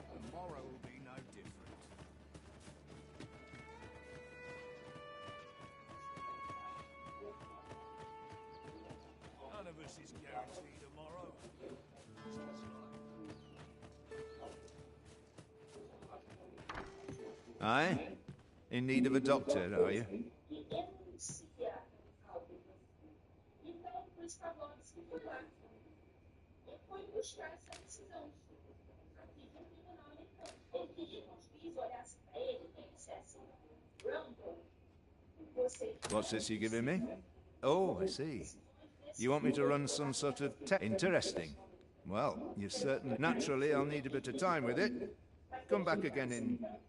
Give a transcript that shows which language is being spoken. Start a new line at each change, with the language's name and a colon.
English: Tomorrow will be no different. None of us is guaranteed tomorrow. Aye? In need of a doctor, are you?
Portuguese: Então, o Stavrovski foi lá. E foi buscar essa decisão. Aqui no tribunal americano. Ele queria que o juiz olhasse para ele e dissesse: Rumble, você.
English: What's this you're giving me? Oh, I see. You want me to run some sort of Interesting. Well, you certainly... Naturally, I'll need a bit of time with it. Come back again in...